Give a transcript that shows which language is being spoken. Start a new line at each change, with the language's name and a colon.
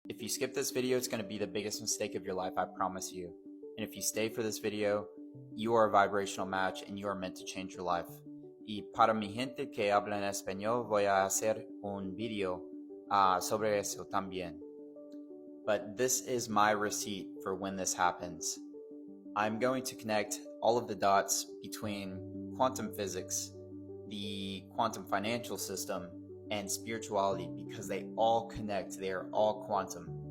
English: If you skip this video, it's going to be the biggest mistake of your life, I promise you. And if you stay for this video, you are a vibrational match and you are meant to change your life.
Spanish: Y para mi gente que habla en español, voy a hacer un video sobre eso también.
English: But this is my receipt for when this happens. I'm going to connect all of the dots between quantum physics, the quantum financial system, and spirituality because they all connect. They are all quantum.